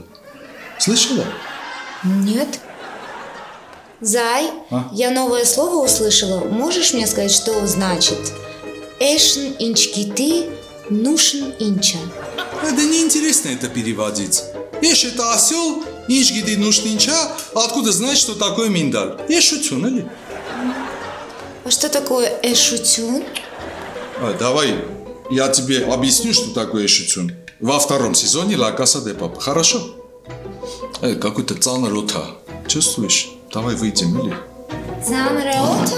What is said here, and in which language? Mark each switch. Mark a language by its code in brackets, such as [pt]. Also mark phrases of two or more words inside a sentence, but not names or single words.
[ru] Слышала? Нет. Зай, я новое слово услышала. Можешь мне сказать, что значит? [hy] Էշն ինչ գիտի, նուշն ինչա. [ru] Да неинтересно это переводить. Эш это осел, [hy] Ինչ գիտի նուշն ինչա, [ru] откуда знать, что такое миндаль? [hy] Էշություն, էլի։ [ru] А что такое эшутюн? Давай, я тебе объясню, что такое эшություն. Во втором сезоне La Casa de Papel. Хорошо? Какой-то цанрота. Чувствуешь? Давай выйдем, или? Цанрота?